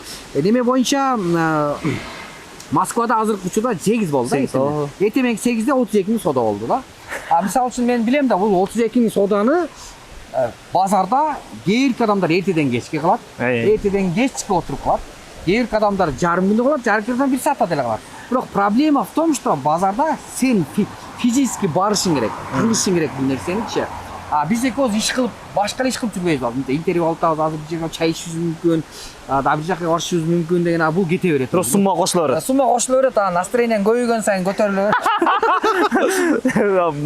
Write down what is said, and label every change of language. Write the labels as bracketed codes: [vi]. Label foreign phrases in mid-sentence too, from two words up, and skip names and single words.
[ky] Неме боюнча Москвада азыркы учурда 8 болду да. Эртең 8де 32 миң соода болду да. Мисалы үчүн мен билем да, бул 32 миң сооданы базарда кээ бир адамдар эртеден кечке кылат, эртеден кечке отуруп калат. Кээ бир адамдар жарым күндө кылат, жарым күндөн 1 саатта деле кылат. Бирок [ru] проблема в том, что [ky] базарда сен физически барышың керек, кылышың керек бул нерсеничи. Биз экөөбүз иш кылып, башка иш кылып жүрбөйбүз. Интервью алып атабыз, азыр бир жерге чай ичишибиз мүмкүн, бир жака барышыбыз мүмкүн деген бул кете берет. Бирок сумма кошула берет. Сумма кошула берет, настроениең көбөйгөн сайын көтөрүлө берет.